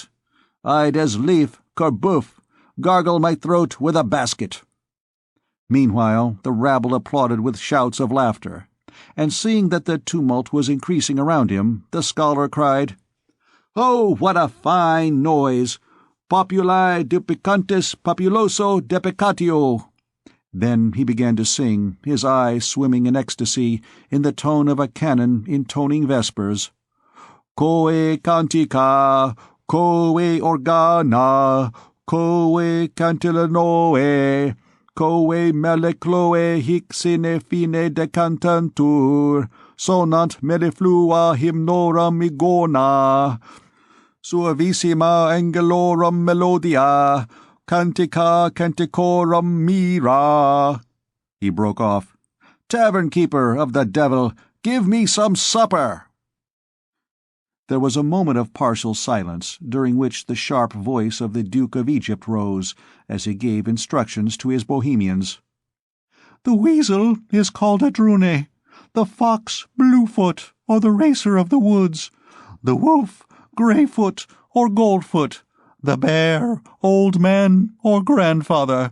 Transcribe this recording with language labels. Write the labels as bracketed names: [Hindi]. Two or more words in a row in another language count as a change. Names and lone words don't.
[English] I'd as lief, corboeuf, gargle my throat with a basket." Meanwhile, the rabble applauded with shouts of laughter. and seeing that the tumult was increasing around him, the scholar cried, "Oh, what a fine noise! [Latin] Populi duplicantis populoso deprecatio." [English] Then he began to sing, his eyes swimming in ecstasy, in the tone of a canon intoning vespers. [Latin] Coe cantica, coe organa, coe cantilanoe, coe melecloe hic sine fine decantantur, sonant melliflua hymnorum igona, suavissima angelorum melodia, cantica canticorum mira. [English] He broke off. "Tavern-keeper of the devil, give me some supper!" There was a moment of partial silence, during which the sharp voice of the Duke of Egypt rose, as he gave instructions to his bohemians. "The weasel is called a drune, the fox Bluefoot, or the racer of the woods, the wolf Greyfoot, or Goldfoot, the bear Old Man, or Grandfather.